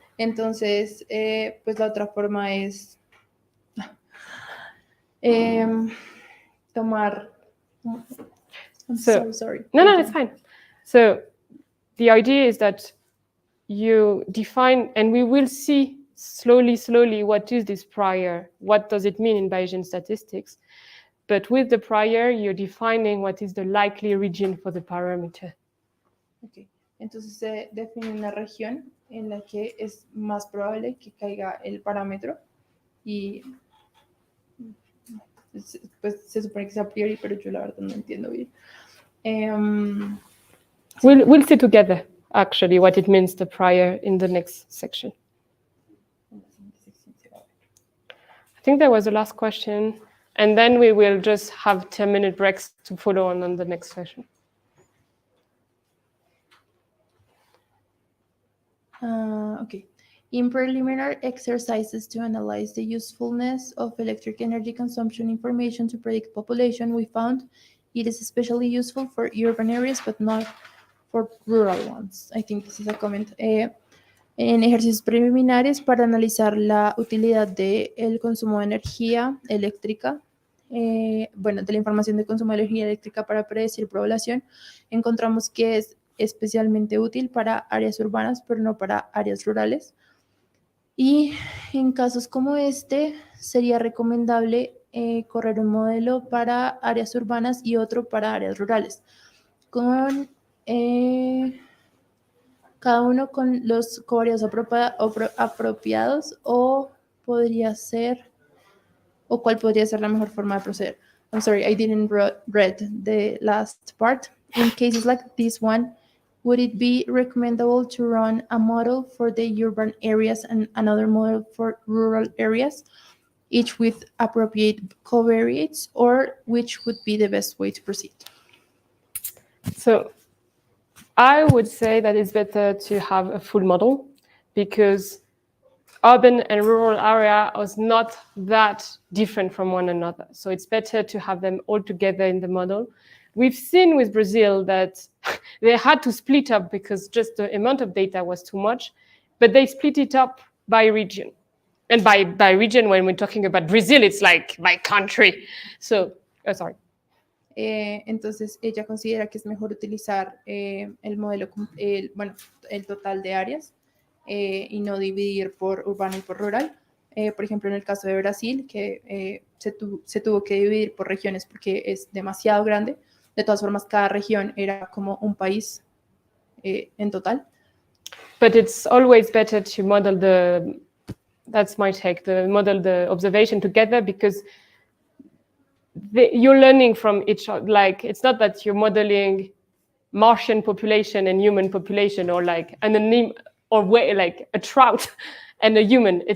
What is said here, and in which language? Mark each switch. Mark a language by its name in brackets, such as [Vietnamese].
[Spanish] Entonces, pues la otra forma es tomar. [English] I'm so sorry. No, it's fine. So the idea is that you define, and we will see slowly what is this prior, what does it mean in Bayesian statistics. But with the prior, you're defining what is the likely region for the parameter. Okay. [Spanish] Entonces se define una región en la que es más probable que caiga el parámetro y pues se supone que sea a priori, pero yo la verdad no entiendo bien. [English] We'll see together, actually, what it means, the prior, in the next section. I think that was the last question. And then we will just have 10-minute breaks to follow on the next session. Okay. In preliminary exercises to analyze the usefulness of electric energy consumption information to predict population, we found it is especially useful for urban areas, but not for rural ones. I think this is a comment. [Spanish] En ejercicios preliminares para analizar la utilidad del consumo de energía eléctrica, bueno, de la información de consumo de energía eléctrica para predecir población, encontramos que es especialmente útil para áreas urbanas, pero no para áreas rurales. Y en casos como este, sería recomendable correr un modelo para áreas urbanas y otro para áreas rurales, con cada uno con los covariados apropiados, o podría ser, o cuál podría ser la mejor forma de proceder. [English] I'm sorry, I didn't read the last part. In cases like this one, would it be recommendable to run a model for the urban areas and another model for rural areas, each with appropriate covariates, or which would be the best way to proceed? So I would say that it's better to have a full model, because urban and rural area is not that different from one another. So it's better to have them all together in the model. We've seen with Brazil that they had to split up because just the amount of data was too much, but they split it up by region. And by region, when we're talking about Brazil, it's like by country. So, sorry. [Spanish] Entonces, ella considera que es mejor utilizar el modelo, bueno, el total de áreas y no dividir por urbano y por rural. Por ejemplo, en el caso de Brasil, que se tuvo que dividir por regiones porque es demasiado grande. De todas formas, cada región era como un país en total. [English] But it's always better to model that's my take, model the observation together, because you're learning from each other. Like, it's not that you're modeling Martian population and human population, or like like a trout and a human.